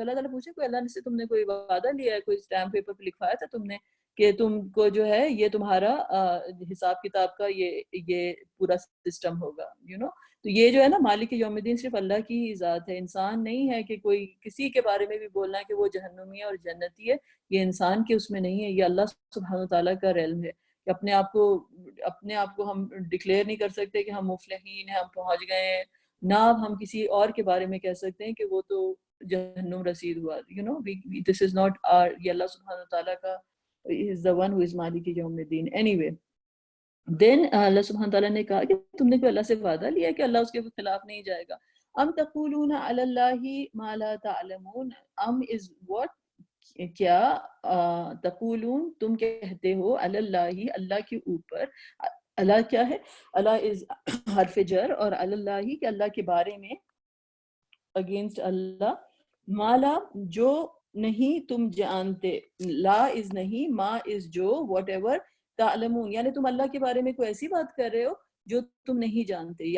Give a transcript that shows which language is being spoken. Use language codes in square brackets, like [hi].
[ur] تو اللہ تعالیٰ پوچھے کوئی اللہ سے تم نے کوئی وعدہ لیا ہے, کوئی اسٹیمپ پیپر پہ لکھوایا تھا تم نے کہ تم کو جو ہے یہ تمہارا حساب کتاب کا یہ پورا سسٹم ہوگا, تو یہ جو ہے نا مالک یوم الدین صرف اللہ کی ہی ذات ہے, انسان نہیں ہے کہ کوئی کسی کے بارے میں بھی بولنا ہے کہ وہ جہنمی ہے اور جنتی ہے. یہ انسان کے اس میں نہیں ہے, یہ اللہ سبحانہ وتعالیٰ کا علم ہے کہ اپنے آپ کو ہم ڈکلیئر نہیں کر سکتے کہ ہم مفلحین ہیں, ہم پہنچ گئے ہیں. نہ ہم کسی اور کے بارے میں کہہ سکتے ہیں کہ وہ تو جہنم رسید ہوا. [en] This is not our, [ur] یہ اللہ سبحانہ وتعالیٰ کا, [en] is the one who is مالک یوم الدین. [ur] Anyway, دین اللہ سبحانہ تعالیٰ نے کہا کہ تم نے کوئی اللہ سے وعدہ لیا کہ اللہ اس کے خلاف نہیں جائے گا. [ar] ام تقولون علی اللہ ما لا تعلمون, [ur] ام از what, کیا تقولون تم کہتے ہو, علی اللہ اللہ کے اوپر, اللہ کیا ہے, اللہ از حرف جر, اور علی اللہ کہ اللہ کے بارے میں, اگینسٹ اللہ, مالا جو نہیں تم جانتے, لا از نہیں, ما از جو, واٹ ایور, تعلمون یعنی تم اللہ کے بارے میں کوئی ایسی بات کر رہے ہو جو تم نہیں جانتے.